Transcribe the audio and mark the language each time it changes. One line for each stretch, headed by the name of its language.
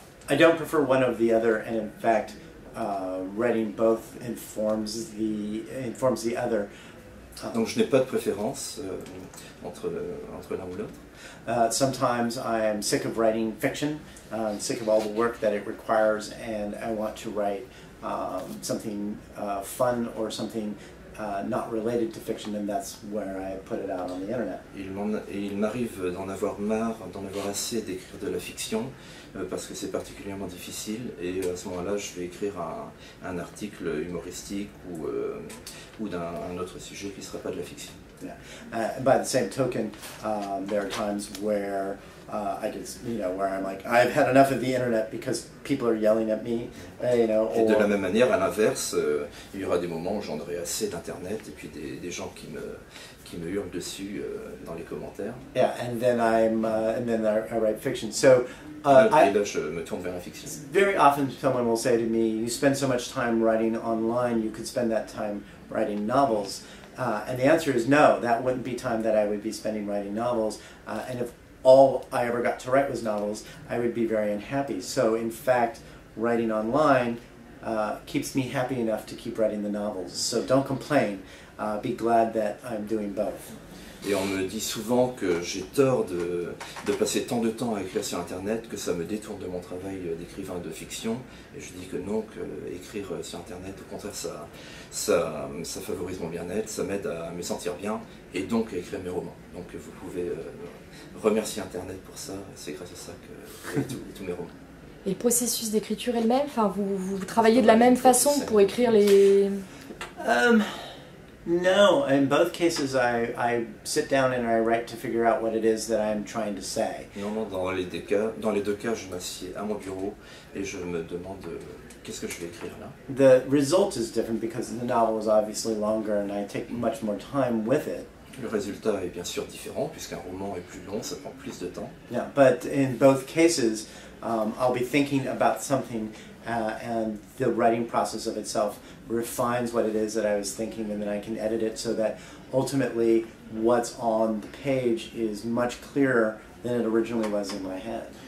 English: I don't prefer one or the other, and in fact, writing both informs the other.
French: Donc je n'ai pas de préférence entre l'un ou l'autre.
English: Sometimes I am sick of writing fiction, sick of all the work that it requires, and I want to write something fun or something not related to fiction, and that's where I put it out on the internet.
French: Il m'arrive d'en avoir marre, d'en avoir assez d'écrire de la fiction, parce que c'est particulièrement difficile, et à ce moment-là je vais écrire un article humoristique ou d'un autre sujet qui ne sera pas de la fiction.
English: Yeah. By the same token, there are times where I get, where I'm like, I've had enough of the internet because people are yelling at me,
French: Et de la même manière, à l'inverse, il y aura des moments où j'en aurai assez d'internet et puis des gens qui me hurlent dessus dans les commentaires.
English: Yeah, and then I write fiction. So
French: et là, je me tourne vers la fiction.
English: Very often, someone will say to me, "You spend so much time writing online. You could spend that time writing novels." And the answer is no. That wouldn't be time that I would be spending writing novels. And if all I ever got to write was novels, I would be very unhappy. So in fact, writing online keeps me happy enough to keep writing the novels. So don't complain. Be glad that I'm doing both.
French: Et on me dit souvent que j'ai tort de passer tant de temps à écrire sur Internet, que ça me détourne de mon travail d'écrivain de fiction. Et je dis que non, que écrire sur Internet, au contraire, ça favorise mon bien-être, ça m'aide à me sentir bien, et donc à écrire mes romans. Donc vous pouvez remercier Internet pour ça, c'est grâce à ça que tous mes romans. Et le processus d'écriture est le même? Enfin, vous travaillez de la même façon pour écrire les...
English: No, in both cases I sit down and I write to figure out what it is that I'm trying to say.
French: Non, dans les deux cas, je m'assieds à mon bureau et je me demande qu'est-ce que je vais écrire là.
English: The result is different because the novel is obviously longer and I take much more time with it.
French: Le résultat est bien sûr différent puisqu'un roman est plus long, ça prend plus de temps.
English: Yeah, but in both cases, I'll be thinking about something and the writing process of itself refines what it is that I was thinking, and then I can edit it so that ultimately what's on the page is much clearer than it originally was in my head.